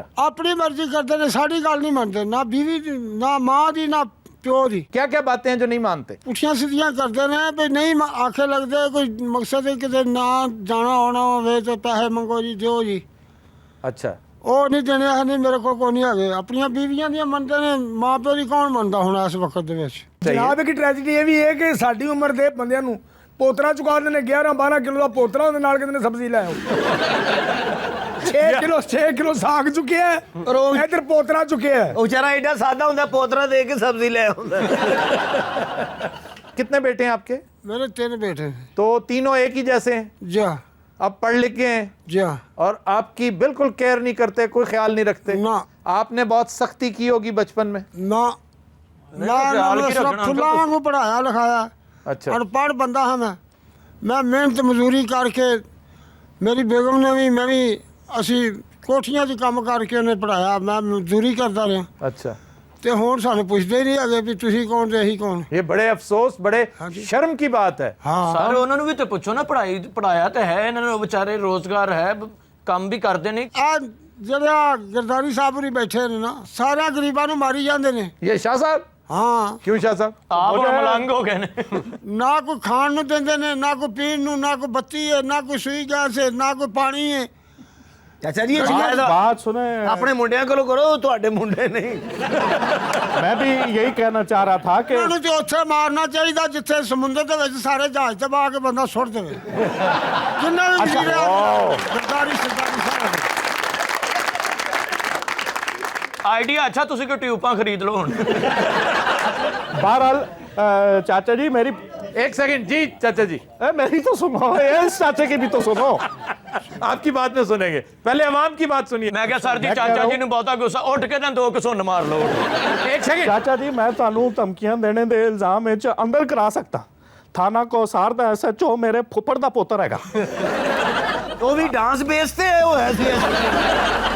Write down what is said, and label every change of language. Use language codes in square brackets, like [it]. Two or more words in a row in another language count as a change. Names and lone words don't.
[ur] اپنی مرضی کرتے ہیں, [pa] ساری گل نہیں منتے, نہ بیوی دی, نہ ماں دی, نہ پیو دی. [ur] کیا کیا باتیں ہیں جو نہیں مانتے؟ [pa] پٹھیاں سیدھیاں کرتے ہیں بھی نہیں آکھے لگتے, کوئی مقصد ہے کتے نہ جانا ہونا ہوئے تو پیسے منگو جی, دیو جی. [ur] اچھا. [pa] وہ نہیں دینے ہے, نہیں میرے کو نہیں ہے. اپنی بیویاں دیا منتے نے, ماں پیو دی کون منتا ہونا اس وقت دے وچ. [ur] جناب ایک [pa] ਟ੍ਰੈਜੇਡੀ ਇਹ ਵੀ ਹੈ ਕਿ ਸਾਡੀ ਉਮਰ ਦੇ ਬੰਦਿਆਂ ਨੂੰ ਪੋਤਰਾ ਚੁਕਾ ਦਿੰਦੇ ਨੇ, 11-12 ਕਿਲੋ ਦਾ ਪੋਤਰਾ ਉਹਦੇ ਨਾਲ ਕਹਿੰਦੇ ਨੇ ਸਬਜ਼ੀ ਲੈ ਆਓ. 6 ਕਿਲੋ ਸਾਗ ਚੁੱਕਿਆ, ਇੱਧਰ ਪੋਤਰਾ ਚੁੱਕਿਆ. ਉਹ ਵਿਚਾਰਾ ਐਡਾ ਸਾਦਾ ਹੁੰਦਾ, ਪੋਤਰਾ ਦੇ ਕੇ ਸਬਜ਼ੀ ਲੈ ਆਉਂਦਾ. [ur] کتنے بیٹے ہیں آپ کے؟ میرے 3 بیٹے ہیں. تو تینوں ایک ہی جیسے ہیں؟ جی آپ پڑھ لکھ کے ہیں جی. اور آپ کی بالکل کیئر نہیں کرتے, کوئی خیال نہیں رکھتے؟ نہ. آپ نے بہت سختی کی ہوگی بچپن میں؟ نہ کھلا کو پڑھایا لکھایا. اچھا. ان پڑھ بندہ ہاں میں محنت مزدوری کر کے, میری بیگم نے بھی, میں بھی, اسی کوٹھیاں سے کام کر کے انہیں پڑھایا, میں مزدوری کرتا رہا. اچھا. [pa] تے ہوں سانو پوچھتے ہی نہیں آگے بھی تسی کون تے ہی کون. [ur] یہ بڑے افسوس, بڑے شرم کی بات ہے. ہاں [pa] سارے ਉਹਨਾਂ ਨੂੰ ਵੀ ਤੇ ਪੁੱਛੋ ਨਾ, ਪੜਾਇਆ ਤੇ ਹੈ ਇਹਨਾਂ ਨੂੰ, ਵਿਚਾਰੇ ਰੋਜ਼ਗਾਰ ਹੈ, ਕੰਮ ਵੀ ਕਰਦੇ ਨੇ. ਆ ਜਿਹੜਾ ਗਰਦਾਰੀ ਸਾਹਿਬ ਉਰੀ ਬੈਠੇ ਨੇ ਨਾ, ਸਾਰਿਆਂ ਗਰੀਬਾਂ ਨੂੰ ਮਾਰੀ ਜਾਂਦੇ ਨੇ. [ur] یہ شاہ صاحب, [pa] ਹਾਂ, [ur] کیوں شاہ صاحب؟ [pa] ਆਪ ਮਲੰਗ ਹੋ ਗਏ ਨੇ. ਨਾ ਕੋਈ ਖਾਣ ਨੂੰ ਦਿੰਦੇ ਨੇ, ਨਾ ਕੋਈ ਪੀਣ ਨੂੰ, ਨਾ ਕੋਈ ਬੱਤੀ ਹੈ, ਨਾ ਕੋਈ ਸੂਈ ਗੈਸ ਹੈ, ਨਾ ਕੋਈ ਪਾਣੀ ਹੈ. ਚਾਚਾ ਜੀ, ਇਹ ਸ਼ਿਕਾਇਤ [ur] بات سنے, [pa] ਆਪਣੇ ਮੁੰਡਿਆਂ ਕੋਲੋਂ ਕਰੋ, ਤੁਹਾਡੇ ਮੁੰਡੇ ਨਹੀਂ. [ur] میں بھی یہی کہنا چاہ رہا تھا کہ [pa] ਉਹਨਾਂ ਨੂੰ ਤੇ ਉੱਥੇ ਮਾਰਨਾ ਚਾਹੀਦਾ ਜਿੱਥੇ ਸਮੁੰਦਰ ਦੇ ਵਿੱਚ ਸਾਰੇ ਜਹਾਜ਼ ਤੇ ਪਾ ਕੇ ਬੰਦਾ ਸੁੱਟ ਦੇਵੇ. ਜਿੰਨਾ ਵੀ ਵੀਰ ਗਰਦਾਰੀ ਸਰਦਾਰੀ ਸਾਹਿਬ. ਆਈਡੀਆ ਅੱਛਾ, ਤੁਸੀਂ ਕੋਈ ਟਿਊਬਾਂ ਖਰੀਦ ਲਓ ਹੁਣ. [ur] بہرحال چاچا جی میری ایک سیکنڈ جی, چاچا جی میری تو سنو, اس چاچے کی بھی تو سنو. آپ کی بات میں سنیں گے, پہلے عوام کی بات سنیے. [pa] ਮੈਂ ਕਿਹਾ ਸਰ ਜੀ, ਚਾਚਾ ਜੀ ਨੂੰ ਬਹੁਤਾ ਗੁੱਸਾ, ਉੱਠ ਕੇ ਨਾ 2 ਘਸੁੰਨ ਮਾਰ ਲਓ. [ur] ایک سیکنڈ. [pa] ਚਾਚਾ ਜੀ ਮੈਂ ਤੁਹਾਨੂੰ ਧਮਕੀਆਂ ਦੇਣੇ ਦੇ ਇਲਜ਼ਾਮ ਵਿੱਚ ਅੰਦਰ ਕਰਾ ਸਕਦਾ. ਥਾਣਾ ਕੋਸਾਰ ਦਾ SHO ਮੇਰੇ ਫੁੱਫੜ ਦਾ ਪੁੱਤਰ ਹੈਗਾ. ਉਹ ਵੀ ਡਾਂਸ ਬੇਸ ਤੇ ਉਹ ਹੈ ਸੀ.